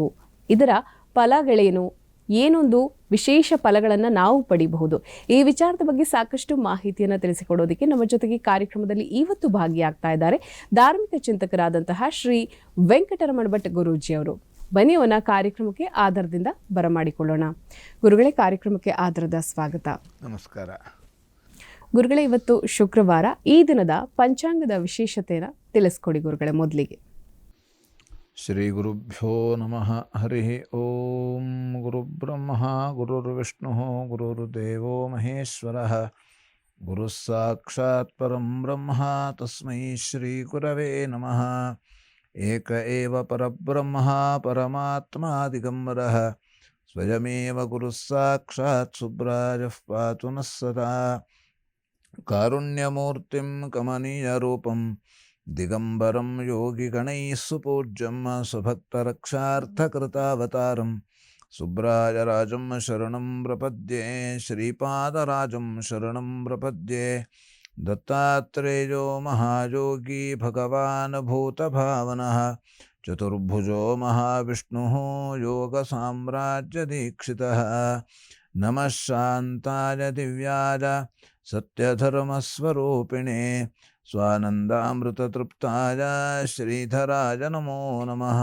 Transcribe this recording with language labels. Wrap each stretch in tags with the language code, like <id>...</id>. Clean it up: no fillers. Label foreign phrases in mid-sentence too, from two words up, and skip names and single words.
<kn>ಇದರ ಫಲಗಳೇನು, ಏನೊಂದು ವಿಶೇಷ ಫಲಗಳನ್ನು ನಾವು ಪಡಿಬಹುದು, ಈ ವಿಚಾರದ ಬಗ್ಗೆ ಸಾಕಷ್ಟು ಮಾಹಿತಿಯನ್ನು ತಿಳಿಸಿಕೊಡೋದಕ್ಕೆ ನಮ್ಮ ಜೊತೆಗೆ ಕಾರ್ಯಕ್ರಮದಲ್ಲಿ ಇವತ್ತು ಭಾಗಿಯಾಗ್ತಾ ಇದ್ದಾರೆ ಧಾರ್ಮಿಕ ಚಿಂತಕರಾದಂತಹ ಶ್ರೀ ವೆಂಕಟರಮಣ ಭಟ್ ಗುರೂಜಿಯವರು. ಬನ್ನಿ ಅವನ ಕಾರ್ಯಕ್ರಮಕ್ಕೆ ಆಧಾರದಿಂದ ಬರಮಾಡಿಕೊಳ್ಳೋಣ. ಗುರುಗಳೇ, ಕಾರ್ಯಕ್ರಮಕ್ಕೆ ಆಧಾರದ ಸ್ವಾಗತ. ನಮಸ್ಕಾರ. ಗುರುಗಳೇ, ಇವತ್ತು ಶುಕ್ರವಾರ, ಈ ದಿನದ ಪಂಚಾಂಗದ ವಿಶೇಷತೆಯನ್ನು ತಿಳಿಸ್ಕೊಡಿ ಗುರುಗಳೇ. ಮೊದಲಿಗೆ</kn> <sa>ಶ್ರೀ ಗುರುಭ್ಯೋ ನಮಃ. ಹರಿ ಓಂ. ಗುರುಬ್ರಹ್ಮ ಗುರುರ್ವಿಷ್ಣು ಗುರುರ್ದೇವೋ ಮಹೇಶ್ವರ, ಗುರು ಸಾಕ್ಷಾತ್ ಪರಂ ಬ್ರಹ್ಮ ತಸ್ಮೈ ಶ್ರೀ ಗುರವೇ ನಮಃ. ಏಕ ಏವ ಪರಬ್ರಹ್ಮ ಪರಮಾತ್ಮ ದಿಗಂಬರಃ, ಸ್ವಯಮೇವ ಗುರು ಸಾಕ್ಷಾತ್ ಸುಬ್ರಾಜಃ ಪಾತು ನಃ ಸದಾ. ಕಾರುಣ್ಯಮೂರ್ತಿಂ ಕಮನೀಯರೂಪಂ ದಿಗಂಬರಂ ಯೋಗಿಗಣೈಃ ಸುಪೂಜ್ಯಂ ಸ್ವಭಕ್ತರಕ್ಷಾರ್ಥಕೃತಾವತಾರಂ ಸುಬ್ರಾಜರಾಜಂ ಶರಣಂ ಪ್ರಪದ್ಯೆ. ಶ್ರೀಪಾದರಾಜಂ ಶರಣಂ ಪ್ರಪದ್ಯೆ. ದತ್ತಾತ್ರೇಯೋ ಮಹಾಯೋಗಿ ಭಗವಾನ್ ಭೂತಭಾವನಃ, ಚತುರ್ಭುಜೋ ಮಹಾವಿಷ್ಣುಃ ಯೋಗಸಾಮ್ರಾಜ್ಯದೀಕ್ಷಿತಃ. ನಮಃ ಶಾಂತಾಯ ದಿವ್ಯಾಯ ಸತ್ಯಧರ್ಮಸ್ವರೂಪಿಣೆ ಸ್ವಾನಂದಾಮೃತತೃಪ್ತಾಯ ಶ್ರೀಧರಾಯ ನಮೋ ನಮಃ.</sa>